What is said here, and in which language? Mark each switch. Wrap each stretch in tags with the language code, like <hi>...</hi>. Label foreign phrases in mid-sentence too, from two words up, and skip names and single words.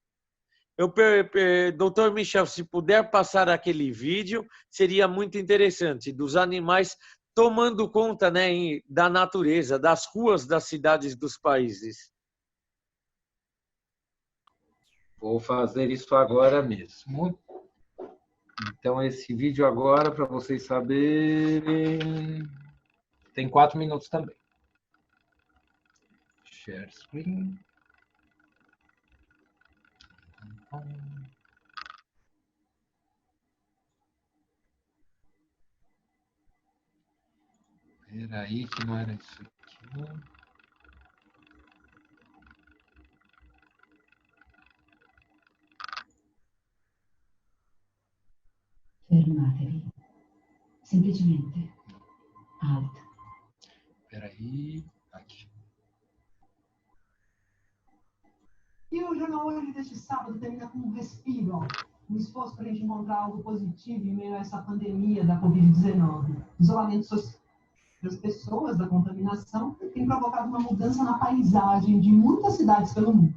<pt>Doutor Michel, se puder passar aquele vídeo, seria muito interessante, dos animais tomando conta, né, da natureza, das ruas das cidades dos países. Vou fazer isso agora mesmo. Então, esse vídeo agora, para vocês saberem, tem 4 minutos também.</pt> <en>Share screen.</en> <pt>Espera aí, que não era isso aqui.</pt> <it>Fermatevi. Semplicemente.</it> <de>Halt.</de> <pt>Espera aí. Aqui. E o jornal hoje deste sábado termina com um respiro, um esforço para a gente encontrar algo positivo em meio a essa pandemia da Covid-19. Isolamento social das pessoas, da contaminação, tem provocado uma mudança na paisagem de muitas cidades pelo mundo.</pt>